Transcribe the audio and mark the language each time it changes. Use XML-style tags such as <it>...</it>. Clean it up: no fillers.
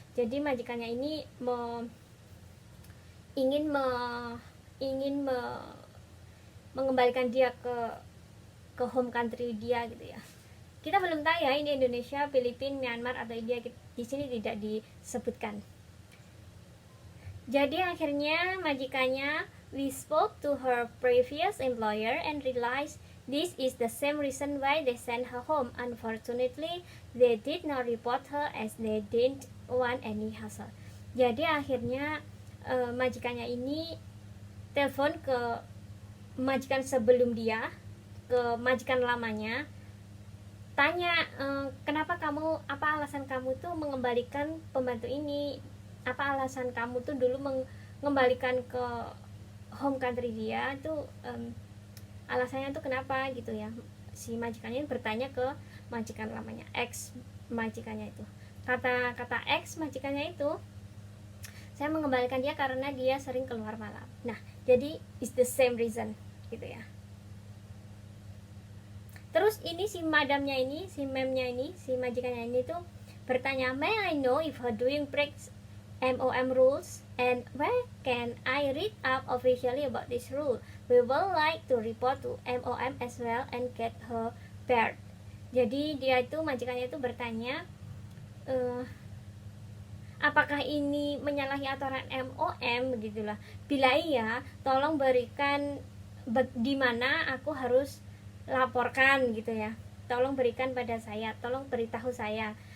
<id>Jadi majikannya ini ingin mengembalikan dia ke home country dia gitu ya. Kita belum tahu ya ini Indonesia, Filipina, Myanmar atau India, di sini tidak disebutkan. Jadi akhirnya majikannya,</id> <en>we spoke to her previous employer and realized this is the same reason why they sent her home. Unfortunately, they did not report her as they didn't want any hassle.</en> <id>Jadi akhirnya majikannya ini telepon ke majikan sebelum dia, ke majikan lamanya, tanya, apa alasan kamu tuh mengembalikan pembantu ini, apa alasan kamu tuh dulu mengembalikan ke home country dia tuh, alasannya tuh kenapa gitu ya. Si majikannya bertanya ke majikan lamanya, ex majikannya itu. Kata ex majikannya itu, saya mengembalikan dia karena dia sering keluar malam. Nah, jadi</id> <en>it's the same reason</en> <id>gitu ya. Terus ini si madamnya ini, si memnya ini, si majikannya ini tuh bertanya,</id> <en>"May I know if her doing breaks MOM rules? And where can I read up officially about this rule? We will like to report to MOM as well and get her barred."</en> <id>Jadi dia itu, majikannya itu bertanya, apakah ini menyalahi aturan MOM begitulah. Bila iya, tolong berikan di mana aku harus laporkan gitu ya. Tolong berikan pada saya, tolong beritahu saya.</id>